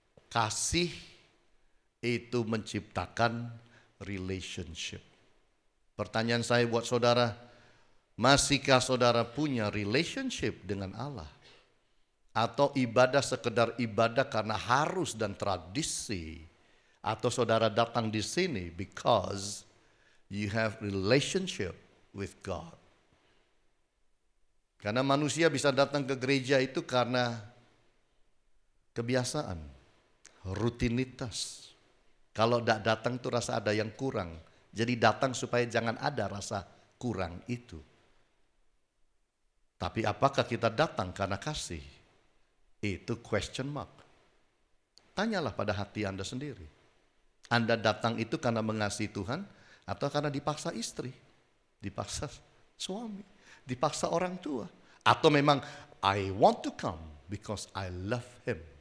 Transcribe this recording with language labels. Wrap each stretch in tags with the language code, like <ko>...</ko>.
<id>Kasih itu menciptakan relationship. Pertanyaan saya buat saudara, masihkah saudara punya relationship dengan Allah? Atau ibadah sekedar ibadah karena harus dan tradisi? Atau saudara datang di sini</id> <en>because you have relationship with God?</en> <id>Karena manusia bisa datang ke gereja itu karena kebiasaan, rutinitas. Kalau tidak datang itu rasa ada yang kurang. Jadi datang supaya jangan ada rasa kurang itu. Tapi apakah kita datang karena kasih? Itu question mark. Tanyalah pada hati Anda sendiri. Anda datang itu karena mengasihi Tuhan atau karena dipaksa istri, dipaksa suami, dipaksa orang tua. Atau memang</id> <en>I want to come because I love him.</en>